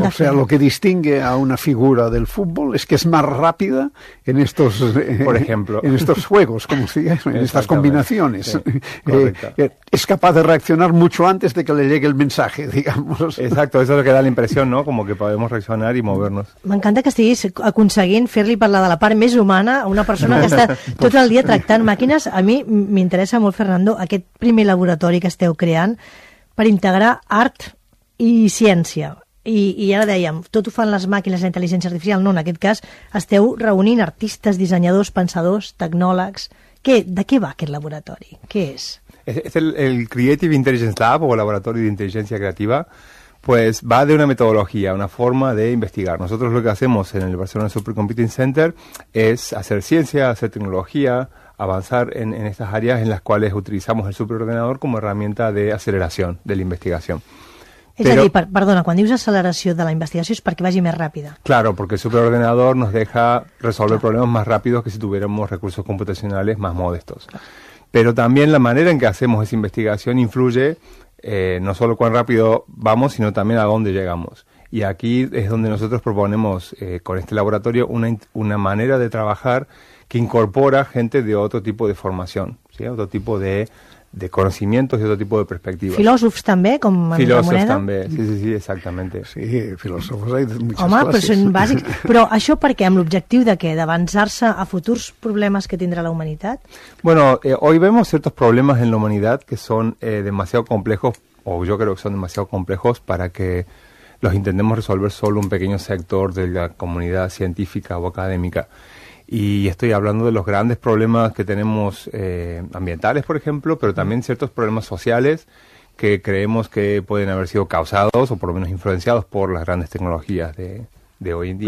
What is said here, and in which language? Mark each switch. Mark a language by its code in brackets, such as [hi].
[es] O sea, lo que distingue a una figura del fútbol es que es más rápida en estos, por ejemplo, en estos juegos, como se llama, en estas combinaciones. Sí, es capaz de reaccionar mucho antes de que le llegue el mensaje, digamos. Exacto, eso es lo que da la impresión, ¿no? Como que podemos reaccionar y movernos. [ca] M'encanta que estiguis aconseguint fer-li parlar de la part més humana a una persona que està tot el dia tractant màquines. A mi m'interessa molt, Fernando, aquest primer laboratori que esteu creant per integrar art i ciència. I ara dèiem, tot ho fan les màquines i la intel·ligència artificial. No, en aquest cas esteu reunint artistes, dissenyadors, pensadors, tecnòlegs. De què va aquest laboratori? Què és? És el Creative Intelligence Lab, o Laboratori d'Intel·ligència Creativa. [es] Pues va de una metodología, una forma de investigar. Nosotros lo que hacemos en el Barcelona Supercomputing Center es hacer ciencia, hacer tecnología, avanzar en estas áreas en las cuales utilizamos el superordenador como herramienta de aceleración de la investigación. Perdona, quan dius acceleració de la investigació és perquè vagi més ràpida. Claro, porque el superordenador nos deja resolver problemas más rápidos que si tuviéramos recursos computacionales más modestos. Pero también la manera en que hacemos esa investigación influye no solo cuán rápido vamos, sino también a dónde llegamos. Y aquí es donde nosotros proponemos con este laboratorio una manera de trabajar que incorpora gente de otro tipo de formación, ¿sí? Otro tipo de conocimientos y otro tipo de perspectivas. [ca] Filósofs també, com en filòsofs la moneda. Filòsofs també, sí, exactament. Sí, filòsofs, hi ha moltes classes. Home, però són bàsics. Però això per què? Amb l'objectiu de què? D'avançar-se a futurs problemes que tindrà la humanitat? [es] Bueno, hoy vemos ciertos problemas en la humanidad que son demasiado complejos, o yo creo que son demasiado complejos para que los intentemos resolver solo un pequeño sector de la comunidad científica o académica. Y estoy hablando de los grandes problemas que tenemos ambientales, por ejemplo, pero también ciertos problemas sociales que creemos que pueden haber sido causados o por lo menos influenciados por las grandes tecnologías de hoy en día.